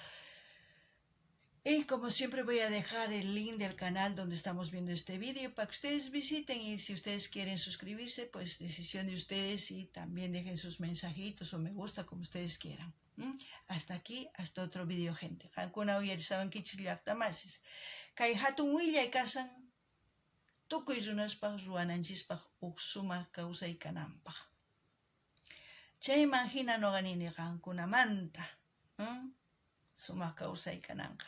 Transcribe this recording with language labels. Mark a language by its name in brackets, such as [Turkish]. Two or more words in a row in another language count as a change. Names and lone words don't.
[Spanish] Y como siempre voy a dejar el link del canal donde estamos viendo este vídeo para que ustedes visiten, y si ustedes quieren suscribirse, pues decisión de ustedes, y también dejen sus mensajitos o me gusta como ustedes quieran. Hasta aquí, hasta otro vídeo, gente. [Quechua] Qankuna uyarisawan kichis llaqtamasis. Kay hatun willay kasan tukuy runaspaq ruwananchispaq huk sumaq kawsaykananpaq. Chayman hina noqa nini qankunamanta sumaq kawsaykananqa.